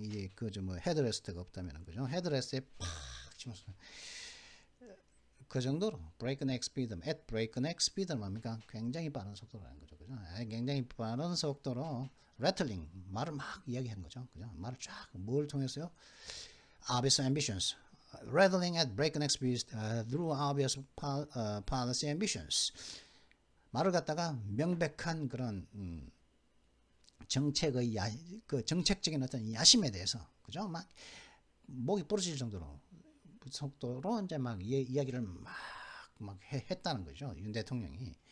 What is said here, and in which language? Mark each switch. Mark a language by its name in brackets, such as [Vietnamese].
[Korean] 이게 뭐 헤드레스트가 없다면은 그죠? 헤드레스트에 팍 치면서 그 정도로 breakneck speed, [English] at breakneck speed [Korean] 는 뭡니까? 굉장히 빠른 속도라는 거죠, 그죠? 굉장히 빠른 속도로 rattling 말을 막 이야기하는 거죠, 그죠? 말을 쫙 뭘 통해서요? [English] Obvious ambitions, rattling at breakneck speed through obvious policy ambitions. [Korean] 말을 갖다가 명백한 그런 정책의 그 정책적인 어떤 야심에 대해서 그죠? 막 목이 부러질 정도로 속도로 이제 막 이야기를 막 했다는 거죠. 윤 대통령이.